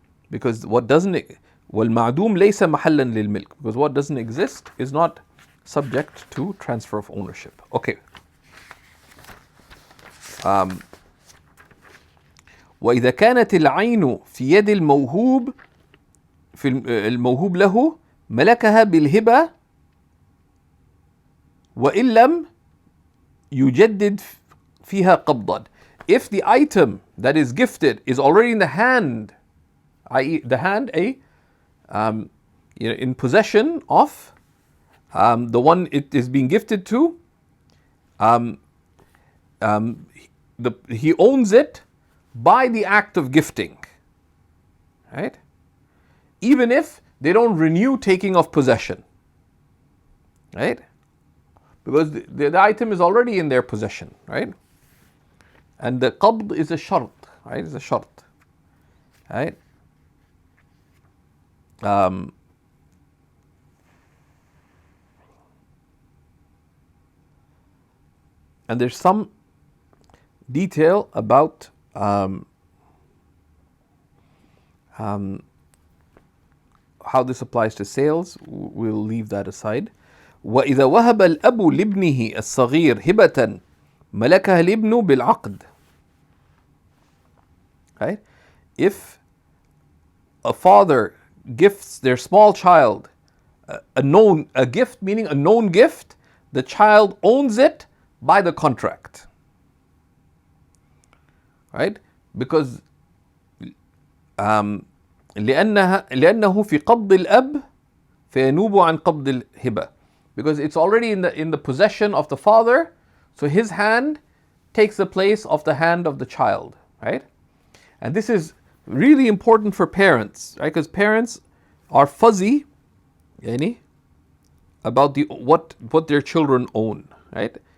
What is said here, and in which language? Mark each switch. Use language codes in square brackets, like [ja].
[en] Because what doesn't [ar] والمعدوم ليس محلا للملك, [en] because what doesn't exist is not subject to transfer of ownership. Okay. [ar] وإذا كانت العين في يد الموهوب الموهوب له ملكها بالهبة وإن لم يجدد فيها قبضا. [en] If the item that is gifted is already in the hand, i.e. the hand in possession of the one it is being gifted to, he owns it by the act of gifting, right? Even if they don't renew taking of possession, right? Because the item is already in their possession, right? And the qabd is a shart, right? It's a shart, right? And there's some detail about how this applies to sales. We'll leave that aside. [ar] وإذا وهب الأب لابنه الصغير هبة ملكها الابن بالعقد. [en] Right? If a father gifts their small child a gift, meaning a known gift, the child owns it by the contract. Right? Because [ar] لأنه في قبض الأب فينوب عن قبض الهبة. [en] Because it's already in the possession of the father, so his hand takes the place of the hand of the child, right? And this is really important for parents, right? Because parents are fuzzy, about what their children own, right?